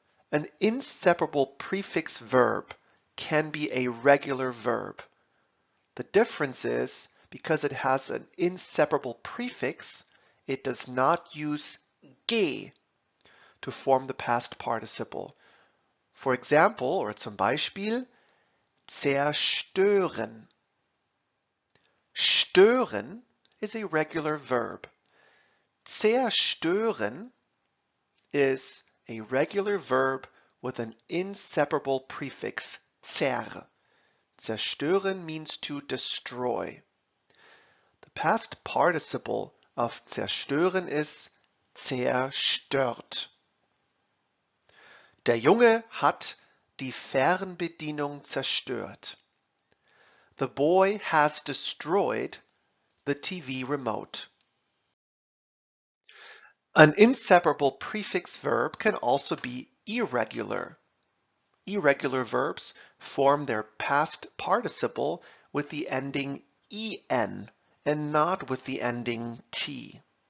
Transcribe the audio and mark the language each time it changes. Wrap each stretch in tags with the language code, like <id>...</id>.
<en>An inseparable prefix verb can be a regular verb. The difference is, because it has an inseparable prefix, it does not use ge to form the past participle. For example, or</en> <de>zum Beispiel,</de> <en>zerstören. Stören is a regular verb. Zerstören is a regular verb with an inseparable prefix, zer. Zerstören means to destroy. The past participle of zerstören is zerstört.</en> <de>Der Junge hat die Fernbedienung zerstört.</de> <en>The boy has destroyed the TV remote. An inseparable prefix verb can also be irregular. Irregular verbs form their past participle with the ending en and not with the ending t.</en>